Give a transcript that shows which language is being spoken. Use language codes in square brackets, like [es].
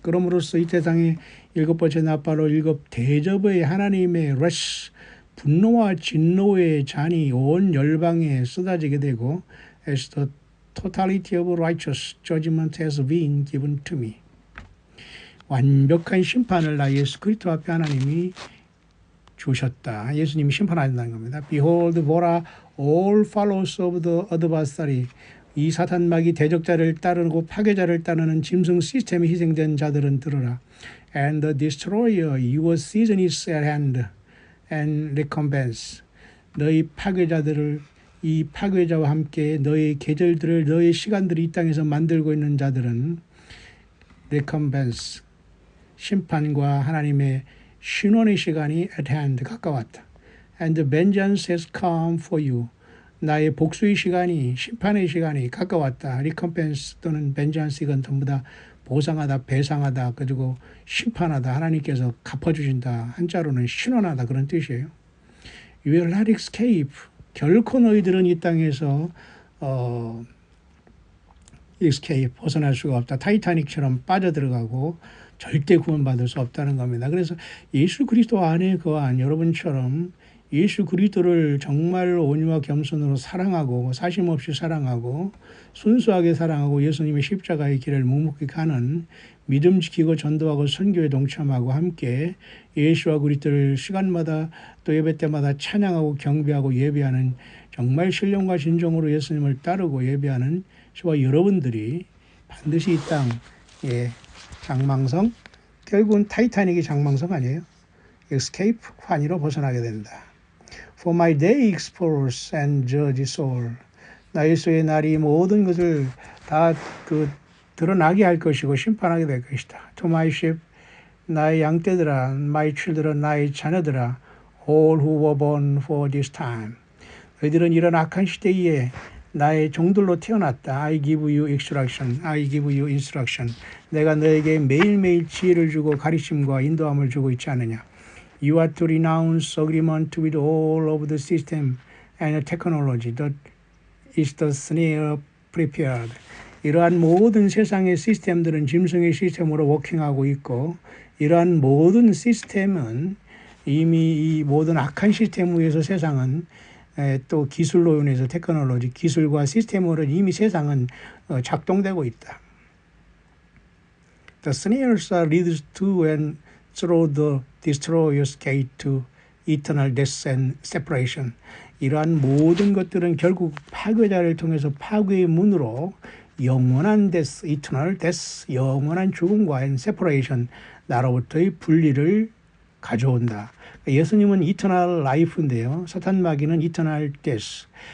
[ko] 그럼으로써 이 세상의 일곱 번째 나팔로 일곱 대접의 하나님의 wrath, 분노와 진노의 잔이 온 열방에 쏟아지게 되고 [en] as the totality of righteous judgment has been given to me. [ko] 완벽한 심판을 나 예수 그리스도 앞에 하나님이 주셨다. 예수님이 심판하신다는 겁니다. [en] Behold, 보라, all followers of the adversary. [ko] 이 사탄마귀 대적자를 따르고 파괴자를 따르는 짐승 시스템에 희생된 자들은 들으라. [en] And the destroyer, your season is at hand, and recompense. [ko] 너희 파괴자들을 이 파괴자와 함께 너희 계절들을 너희 시간들을 이 땅에서 만들고 있는 자들은 recompense, 심판과 하나님의 신원의 시간이 [en] at hand, [ko] 가까웠다. [en] And vengeance has come for you. [ko] 나의 복수의 시간이, 심판의 시간이 가까웠다. recompense 또는 vengeance, 이건 전부 다 보상하다, 배상하다, 그리고 심판하다, 하나님께서 갚아주신다. 한자로는 신원하다, 그런 뜻이에요. [en] You will not escape. [ko] 결코 너희들은 이 땅에서 escape, 벗어날 수가 없다. 타이타닉처럼 빠져들어가고 절대 구원받을 수 없다는 겁니다. 그래서 예수 그리스도 안에 거한 여러분처럼 예수 그리스도를 정말 온유와 겸손으로 사랑하고 사심없이 사랑하고 순수하게 사랑하고 예수님의 십자가의 길을 묵묵히 가는 믿음 지키고 전도하고 선교에 동참하고 함께 예수와 그리스도를 시간마다 또 예배 때마다 찬양하고 경배하고 예배하는 정말 신령과 진정으로 예수님을 따르고 예배하는 저와 여러분들이 반드시 이 땅의 장망성, 결국은 타이타닉이 장망성 아니에요? escape, 환희로 벗어나게 된다. [en] For my day explores and judges all. [ko] 나 예수의 날이 모든 것을 다 드러나게 할 것이고 심판하게 될 것이다. [en] To my sheep, [ko] 나의 양떼들아, [en] my children, [ko] 나의 자녀들아, [en] all who were born for this time. [ko] 너희들은 이런 악한 시대에 나의 종들로 태어났다. [en] I give you instruction. I give you instruction. [ko] 내가 너에게 매일매일 지혜를 주고 가르침과 인도함을 주고 있지 않느냐. [en] You are to renounce agreement with all of the system and technology that is the snare prepared. [ko] 이러한 모든 세상의 시스템들은 짐승의 시스템으로 워킹하고 있고 이러한 모든 시스템은 이미 이 모든 악한 시스템 위에서 세상은 또 기술로 인해서 테크놀로지, 기술과 시스템으로 이미 세상은 작동되고 있다. [en] The snares are leads to and through the destroyer's gate to eternal death and separation. [ko] 이러한 모든 것들은 결국 파괴자를 통해서 파괴의 문으로 영원한 death, [en] eternal death, [ko] 영원한 죽음과 [en] and separation, [ko] 나로부터의 분리를 가져온다. 예수님은 eternal life인데요. 사탄 마귀는 eternal death.